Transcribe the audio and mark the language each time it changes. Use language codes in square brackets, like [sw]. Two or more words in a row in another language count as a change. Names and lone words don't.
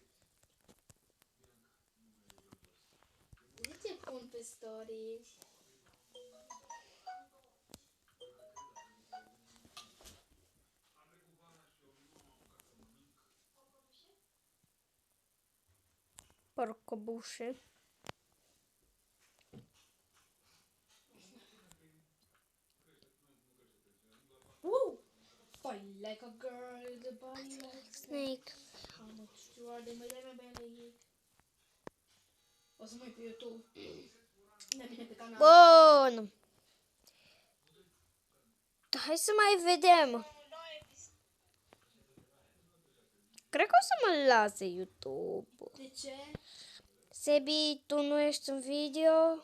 [ro] De ce pun pe story? Porcobușe. Woo! [en] Fight like a girl with a body like snake. Snake. How much you are the my belly? [ro] O să mă uit pe YouTube. La mine pe canal. Bun. Hai să mai vedem. Cred că o să mă lase YouTube. De ce? Sebi, tu nu ești în video?